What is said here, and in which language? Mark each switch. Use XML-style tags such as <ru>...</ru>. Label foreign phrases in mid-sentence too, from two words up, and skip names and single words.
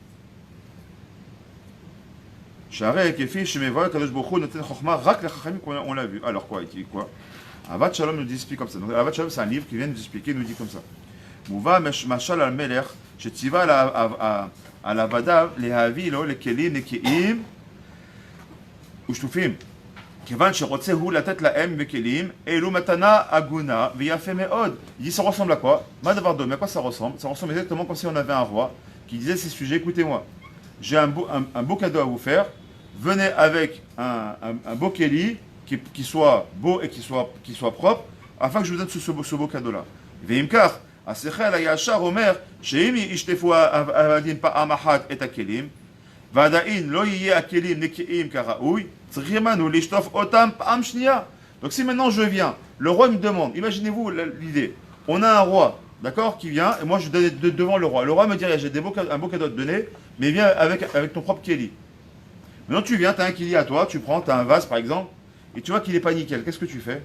<he>שהרי כפי שמבואר קדוש ברוך הוא נותן חכמה רק לחכמים,</he> <fr>on l'a vu. Alors quoi, il dit quoi? Avad Shalom nous explique comme ça. Donc Avad Shalom, c'est un livre qui vient nous expliquer, nous dit comme ça.</fr> <he>מובא משל על מלך שציוה על עבדיו להביא לו לכלים נקיים ושטופים. כיוון שרוצה הוא לתת להם בכלים, אלו מתנה הגונה ויפה מאוד.</he> <fr>Il dit ça ressemble à quoi?</fr> <he>מה דבר דומה?</he> <fr>À quoi ça ressemble? Ça ressemble exactement comme si on avait un roi qui disait à ses sujets, écoutez-moi, j'ai un beau cadeau à vous faire, venez avec un beau keli qui soit beau et qui soit propre, afin que je vous donne ce beau cadeau-là.</fr> <he>ואם כך, השכל הישר אומר שאם ישטפו העבדים פעם אחת את הכלים, ועדיין לא יהיה הכלים נקיים כראוי,</he> <fr>donc si maintenant je viens, le roi me demande, imaginez-vous l'idée, on a un roi, d'accord, qui vient, et moi je donne devant le roi me dit, j'ai un beau cadeau à te donner, mais viens avec ton propre keli. Maintenant tu viens, tu as un keli à toi, tu prends, tu as un vase par exemple, et tu vois qu'il n'est pas nickel, qu'est-ce que tu fais?</fr>